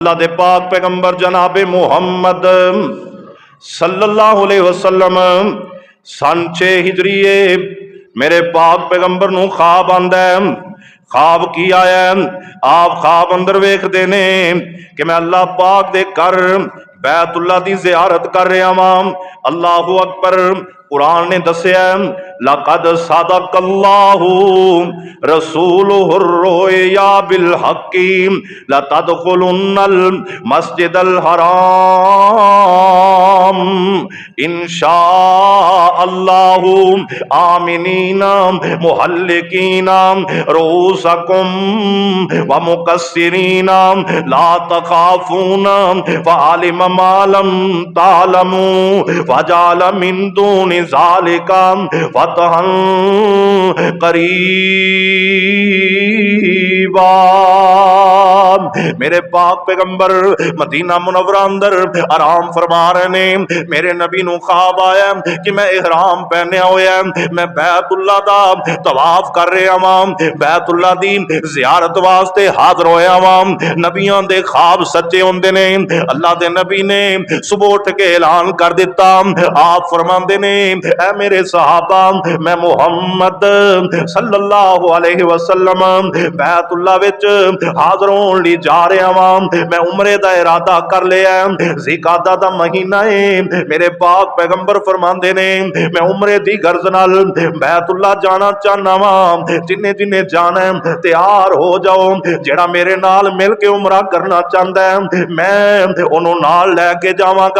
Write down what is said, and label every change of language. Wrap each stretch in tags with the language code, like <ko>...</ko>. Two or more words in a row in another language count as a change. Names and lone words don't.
<pa>اللہ دے پاک پیغمبر جنابِ محمد</pa> <ar>صلى الله عليه وسلم</ar> <pa>سن 6 ہجریے میرے پاک پیغمبر نوں خواب آندا ہے. خواب کی آیا? آپ خواب اندر ویکھدے نے کہ میں اللہ پاک دے گھر بیت اللہ دی زیارت کر رہا واں.</pa> <ar>الله أكبر.</ar> <pa>قرآن نے دسیا</pa> <ar>لقد صدق الله رسوله الرؤيا بالحق لتدخلن المسجد الحرام إن شاء الله آمنين محلقين رؤوسكم ومقصرين لا تخافون فعلم ما لم تعلموا فجعل من دون ذلك فتحا قريبا.</ar> <pa>میرے پاک پیغمبر مدینہ منورہ اندر آرام فرما رہے نے. میرے نبی نوں خواب آیا کہ میں احرام پہنیا ہویا، میں بیت اللہ دا طواف کر رہا واں، بیت اللہ دی زیارت واسطے حاضر ہویا واں. نبیاں دے خواب سچے ہوندے نے۔ اللہ دے نبی نے صبح اٹھ کے اعلان کر دتا. آپ فرماندے نے اے میرے صحابہ، میں محمد</pa> <ar>صلى الله عليه وسلم</ar> <pa>بیت اللہ وچ حاضر ہون لئی جا رہا واں. میں عمرے دا ارادہ کر لیا. ذیقعدہ دا مہینہ ہے. میرے پاک پیغمبر فرماندے نے میں عمرے دی غرض نال بیت اللہ جانا چاہنا واں. جنے جنے جانا ہے تیار ہو جاؤ۔ جیہڑا میرے نال مل کے عمرہ کرنا چاہتا ہے میں اونوں نال لیکے جاواں گا.</pa>